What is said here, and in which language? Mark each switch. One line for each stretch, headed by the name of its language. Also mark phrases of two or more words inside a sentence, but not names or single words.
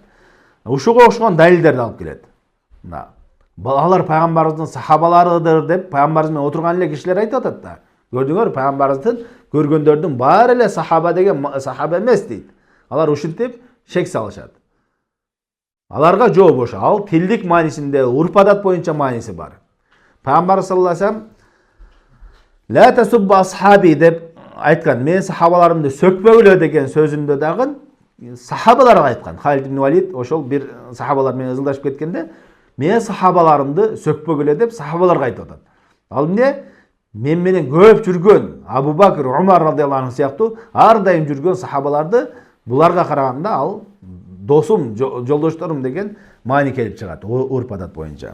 Kyrgyz: Ушуга окшогон далилдерди алып келет. Алар пайгамбарыбыздын сахабаларыдыр деп пайгамбарыбыз менен отурган эле кишилер айтып атат да. Көрдүңөр, пайгамбарыбыздын көргөндөрдүн баары эле сахаба деген сахаба эмес дейт. Алар ушинтип шек салышат. Аларга жооп ошо. Ал тилдик маанисинде, урп адат боюнча мааниси бар. Пайгамбар
Arabic: صلى الله عليه وسلم لا تسبوا أصحابي
Kyrgyz: деп айткан. Мен сахабаларымды сөкпөгүлө деген сөзүндө дагы сахабаларга айткан. Халид ибн Валид ошол бир сахабалар менен ызылдашып кеткенде, мен сахабаларымды сөкпөгүлө деп сахабаларга айтып атат. Ал эмне? Мен менен көп жүргөн Абу Бакр, Умар
Arabic: رضي الله عنه
Kyrgyz: сыяктуу ар дайым жүргөн сахабаларды буларга караганда ал досум, жолдошторум деген маани келип чыгат урп адат боюнча.